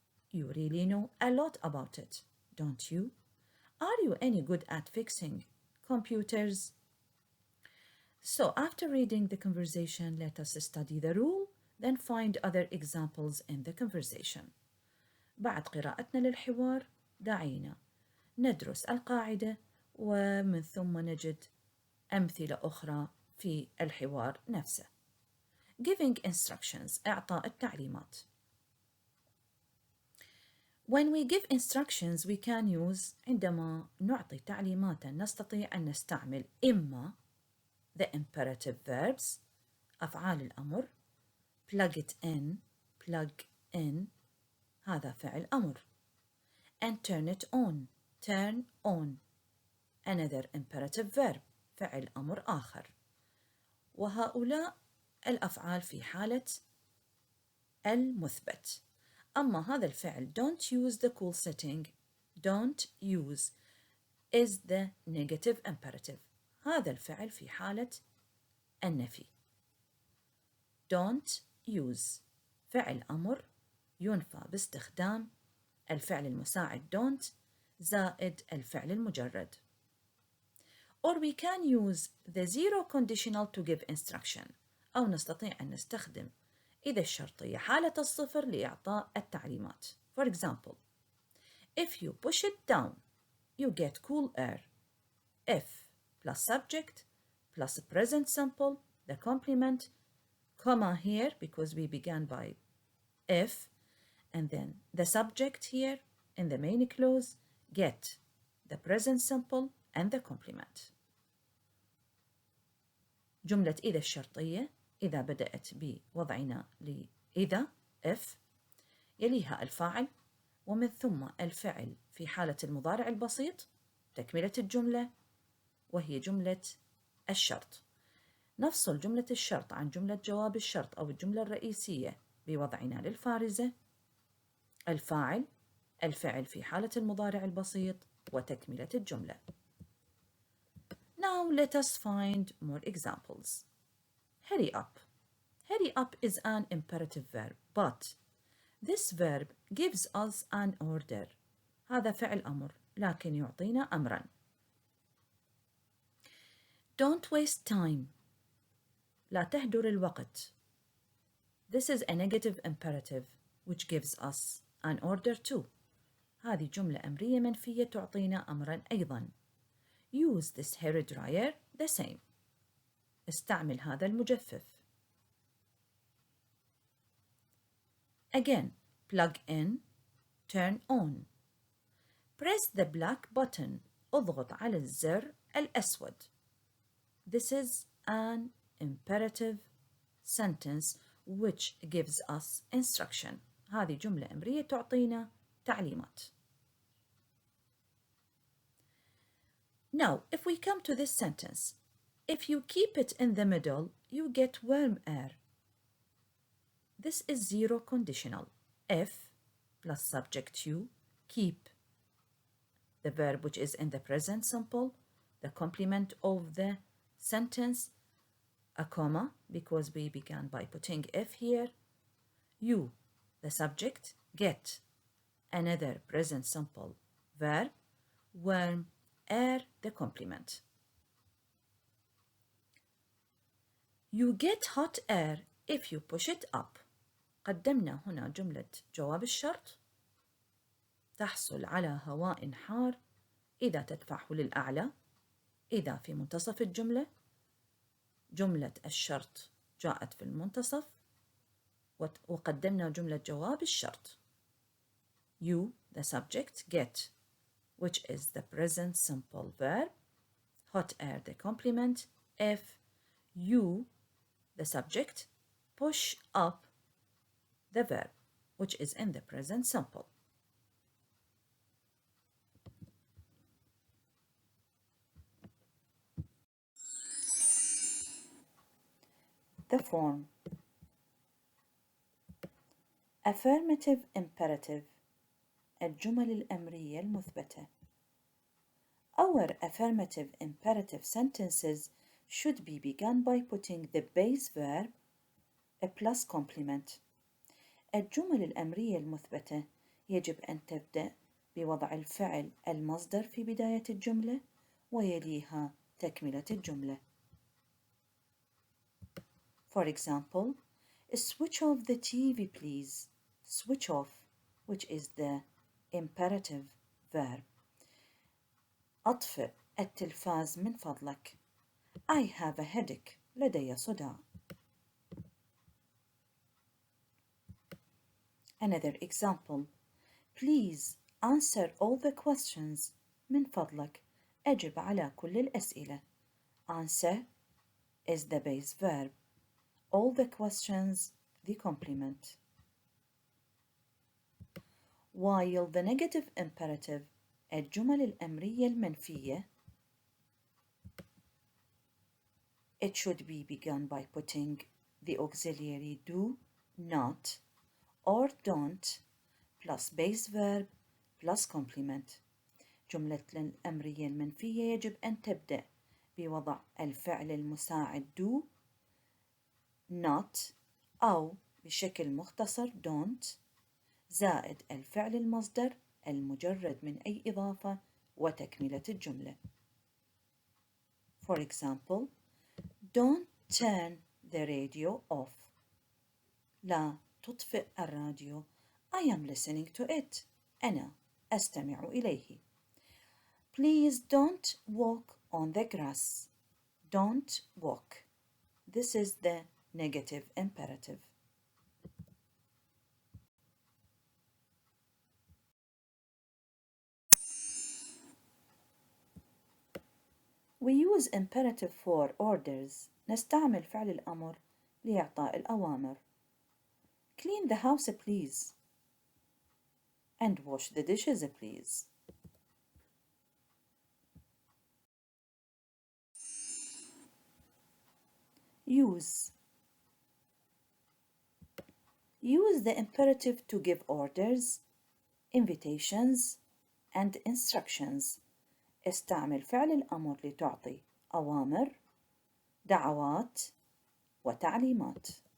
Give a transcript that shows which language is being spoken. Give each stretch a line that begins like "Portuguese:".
English: You really know a lot about it, don't you? Are you any good at fixing computers? So after reading the conversation, let us study the rule, then find other examples in the conversation.
Arabic: بعد قراءتنا للحوار دعينا ندرس القاعدة ومن ثم نجد أمثلة أخرى في الحوار نفسه.
English: Giving instructions,
Arabic: إعطاء التعليمات.
English: When we give instructions, we can use
Arabic: عندما نعطي تعليمات نستطيع أن نستعمل إما
English: the imperative verbs
Arabic: أفعال الأمر
English: plug it in, plug in
Arabic: هذا فعل أمر
English: and turn it on, turn on another imperative verb
Arabic: فعل أمر آخر وهؤلاء الأفعال في حالة المثبت. أما هذا الفعل
English: don't use the cool setting, don't use is the negative imperative.
Arabic: هذا الفعل في حالة النفي. don't use فعل أمر ينفى باستخدام الفعل المساعد don't زائد الفعل المجرد.
English: Or we can use the zero conditional to give instruction.
Arabic: أو نستطيع أن نستخدم إذا الشرطية حالة الصفر لإعطاء التعليمات.
English: For example, if you push it down, you get cool air. If plus subject plus present simple, the complement, comma here because we began by if, and then the subject here in the main clause, get the present simple and the complement.
Arabic: جملة إذا الشرطية إذا بدأت بوضعنا لإذا if يليها الفاعل ومن ثم الفعل في حالة المضارع البسيط تكملة الجملة وهي جملة الشرط. نفصل جملة الشرط عن جملة جواب الشرط أو الجملة الرئيسية بوضعنا للفارزة الفاعل الفعل في حالة المضارع البسيط وتكملة الجملة.
English: Now let us find more examples. Hurry up. Hurry up is an imperative verb, but this verb gives us an order.
Arabic: هذا فعل أمر لكن يعطينا أمرا.
English: Don't waste time.
Arabic: لا تهدر الوقت.
English: This is a negative imperative which gives us an order too.
Arabic: هذه جملة أمرية منفية تعطينا أمرا أيضا.
English: Use this hair dryer the same.
Arabic: استعمل هذا المجفف.
English: Again, plug in, turn on. Press the black button.
Arabic: اضغط على الزر الأسود.
English: This is an imperative sentence which gives us instruction.
Arabic: هذه جملة أمرية تعطينا تعليمات.
English: Now, if we come to this sentence, if you keep it in the middle, you get warm air. This is zero conditional. If plus subject you, keep the verb which is in the present simple, the complement of the sentence, a comma because we began by putting if here, you, the subject, get another present simple verb, warm air, the complement. You get hot air if you push it up.
Arabic: قدمنا هنا جملة جواب الشرط. تحصل على هواء حار إذا تدفعه للأعلى. إذا في منتصف الجملة. جملة الشرط جاءت في المنتصف وقدمنا جملة جواب الشرط.
English: You, the subject, get, which is the present simple verb, hot air, the complement, if you, the subject, push up the verb, which is in the present simple. The form. Affirmative imperative.
Arabic: الجمل الأمرية المثبتة.
English: Our affirmative imperative sentences should be begun by putting the base verb a plus complement.
Arabic: الجمل الأمرية المثبتة يجب أن تبدأ بوضع الفعل المصدر في بداية الجملة ويليها تكملة الجملة.
English: For example, switch off the TV please. Switch off, which is the imperative verb.
Arabic: أطفئ التلفاز من فضلك.
English: I have a headache.
Arabic: لدي صداع.
English: Another example. Please answer all the questions.
Arabic: من فضلك أجب على كل الأسئلة.
English: Answer is the base verb. All the questions, the complement. While the negative imperative,
Arabic: الجمل الأمرية المنفية,
English: it should be begun by putting the auxiliary do, not, or don't, plus base verb, plus complement.
Arabic: جملة الأمرية المنفية يجب أن تبدأ بوضع الفعل المساعد do, not أو بشكل مختصر don't زائد الفعل المصدر المجرد من أي إضافة وتكملة الجملة.
English: For example, don't turn the radio off.
Arabic: لا تطفئ الراديو.
English: I am listening to it.
Arabic: أنا أستمع إليه.
English: Please don't walk on the grass. Don't walk. This is the negative imperative. We use imperative for orders.
Arabic: نستعمل فعل الأمر لإعطاء الأوامر.
English: Clean the house please. And wash the dishes please. Use. Use the imperative to give orders, invitations, and instructions.
Arabic: استعمل فعل الأمر لتعطي أوامر، دعوات، وتعليمات.